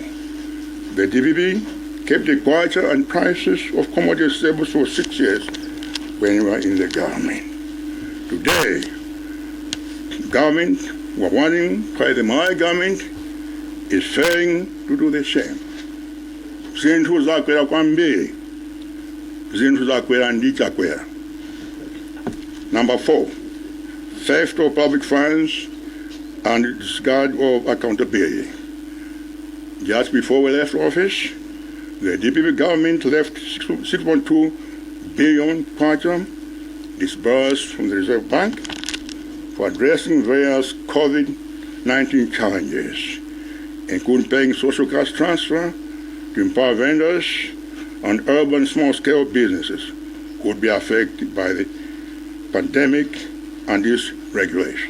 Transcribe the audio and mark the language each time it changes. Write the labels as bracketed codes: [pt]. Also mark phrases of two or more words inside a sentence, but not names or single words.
[en] The DPP kept the quota and prices of commodities stable for 6 years when we were in the government. Today, government, we're wondering why the Malawi government is failing to do the same. [ny] Zinthu zakwera kwambiri, zinthu zakwera ndi chakwera. [en] Number 4, theft of public funds and disregard of accountability. Just before we left office, the DPP government left 6.2 billion kwacha disbursed from the Reserve Bank for addressing various COVID-19 challenges, including paying social cash transfer to empower vendors and urban small-scale businesses who would be affected by the pandemic and this regulation.